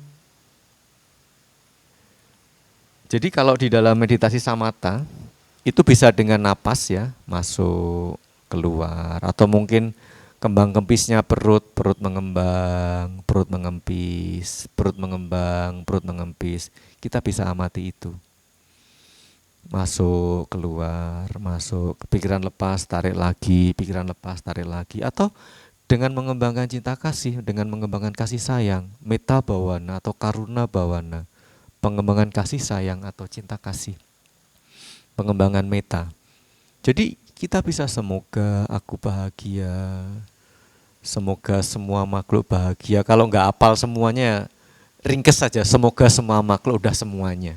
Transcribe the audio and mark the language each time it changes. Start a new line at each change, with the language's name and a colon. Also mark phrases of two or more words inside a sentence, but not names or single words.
Indonesian: Jadi kalau di dalam meditasi samatha, itu bisa dengan napas ya, masuk, keluar, atau mungkin kembang kempisnya perut mengembang, perut mengempis, perut mengembang, perut mengempis. Kita bisa amati itu. Masuk, keluar, masuk, pikiran lepas, tarik lagi, pikiran lepas, tarik lagi. Atau dengan mengembangkan cinta kasih, dengan mengembangkan kasih sayang,
Pali: metta bhavana atau karuna bhavana,
Indonesian: pengembangan kasih sayang atau cinta kasih, pengembangan metta. Jadi kita bisa semoga aku bahagia, semoga semua makhluk bahagia. Kalau nggak hafal semuanya, ringkes saja, semoga semua makhluk udah semuanya.